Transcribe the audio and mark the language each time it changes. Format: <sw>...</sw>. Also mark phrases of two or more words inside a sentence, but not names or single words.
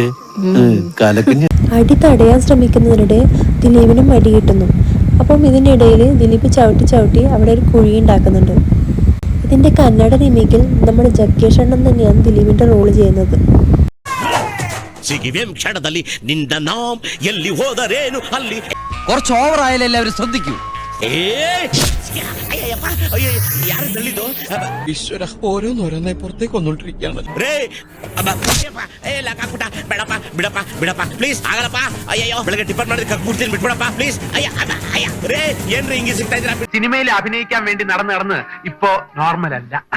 <ml>അടി തടയാൻ ശ്രമിക്കുന്നതിനിടെ ദിലീപിനും അടി കിട്ടുന്നു. അപ്പം ഇതിനിടയിൽ ദിലീപ് ചവിട്ടി അവിടെ ഒരു കുഴി ഉണ്ടാക്കുന്നുണ്ട്. ഇതിൻ്റെ കന്നഡ റീമേക്കിൽ നമ്മുടെ ജഗ്ഗേഷ് അണ്ണൻ തന്നെയാണ് ദിലീപിൻ്റെ റോള് ചെയ്യുന്നത്.</ml> <kn>ക്ഷണದಲ್ಲಿ ನಿನ್ನ നാം ಎಲ್ಲಿ ಹೋದರೇನು ಅಲ್ಲಿ</kn> <ml>കുറച്ച് ഓവർ ആയാലും എല്ലാവരും ശ്രദ്ധിക്കൂ. ഈശ്വര ഓരോന്നോരോന്നെ പുറത്തേക്ക് വന്നോണ്ടിരിക്കുകയാണ്. സിനിമയിൽ അഭിനയിക്കാൻ വേണ്ടി നടന്ന് ഇപ്പോ നോർമൽ അല്ല.</ml>